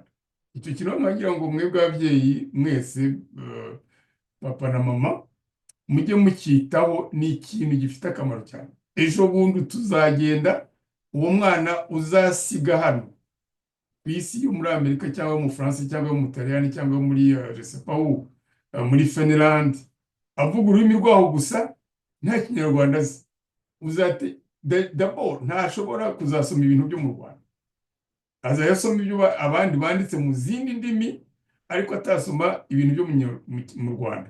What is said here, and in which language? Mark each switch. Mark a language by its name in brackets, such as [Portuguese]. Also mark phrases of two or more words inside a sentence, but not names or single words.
[Kinyarwanda] Icyo kintu nkagira ngo mwebwe ababyeyi mwese, papa na mama, mujye mucyitaho. Ni ikintu gifite akamaro cyane. Ejo bundi tuzagenda, uwo mwana uzasiga hano ku isi yo muri Amerika cyangwa mu Faransa cyangwa mu Butaliyani cyangwa muri [French] je sais pas où, [Kinyarwanda] muri Finland, avuga ururimi rwaho gusa nta kinyarwanda azi, uzate d'abord ntashobora kuzasoma ibintu byo mu Rwanda. Azayasoma ibyo abandi banditse mu zindi ndimi, ariko atasoma ibintu byo mu Rwanda.